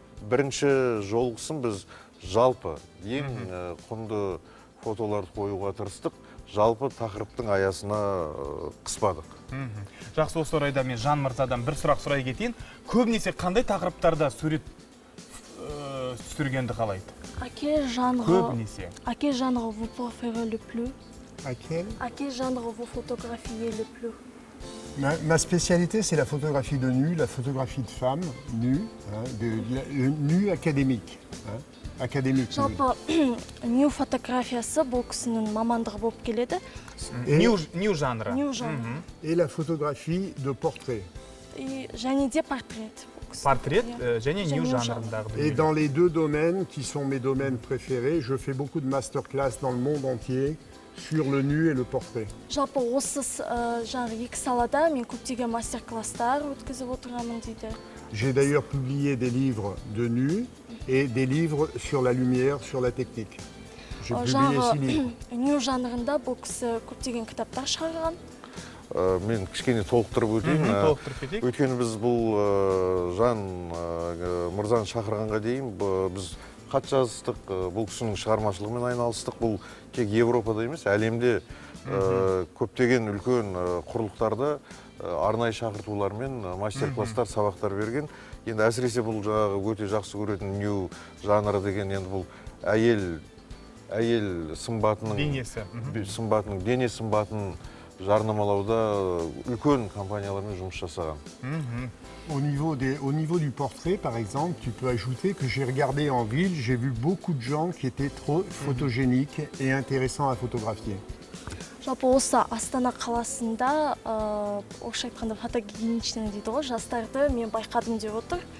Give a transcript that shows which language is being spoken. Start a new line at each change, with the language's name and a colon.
Kazakh: Бірінші жолғысын біз жалпы ең құнды фотоларды қоюға тырыстық, жалпы тақырыптың аясына қыспадық. Жақсы, осы орайда мен Жан мырзадан бір сұрақ сұрай кетейін. Көбінесе қандай тақырыптарда сурет түсіргенді қалайды?
French: À quel genre vous préférez le plus? À quel genre vous photographiez le plus? Ma spécialité, c'est la photographie de nu, la photographie de femmes nues, le nu académique.
Kazakh: Жалпы нью фотографиясы бұл кісінің мамандығы болып келеді. Нью жанры.
French: Et la photographie de portrait.
Kazakh: Және де портрет. Портрет және нью жанрындағы.
French: Et dans les deux domaines qui sont mes domaines préférés, je fais beaucoup de masterclass dans le monde entier sur le nu et le portrait.
Kazakh: Жалпы осы жаңағы екі салада мен көптеген мастер-класстар өткізіп отырамын дейді.
French: J'ai d'ailleurs publié des livres de nu et des livres sur la lumière, sur la technique. J'ai publié 6 livres.
Kazakh: Нью жанрында бұл кісі көптеген кітаптар шығарған. Мен кішкене толықтырып өтейін. Өйткені біз бұл Жан мырзаны шақырғанға дейін біз хат жазыстық, бұл кісінің шығармашылығымен айналыстық. Бұл тек Европада емес, әлемде көптеген үлкен құрлықтарда арнайы шақыртулармен мастер-класстар, сабақтар берген. Енді әсіресе бұл өте жақсы көретін нью жанры деген, енді бұл әйел сымбатының дене сымбатын жарнамалауда үлкен компаниялармен жұмыс жасаған.
French: Au niveau du portrait, par exemple, tu peux ajouter que j'ai regardé en ville, j'ai vu beaucoup de gens qui étaient trop photogéniques et intéressants à photographier.
Kazakh: Жалпы осы Астана қаласында, орысша айтқанда фотогеничный дейді ғой, жастарды мен байқадым деп отыр.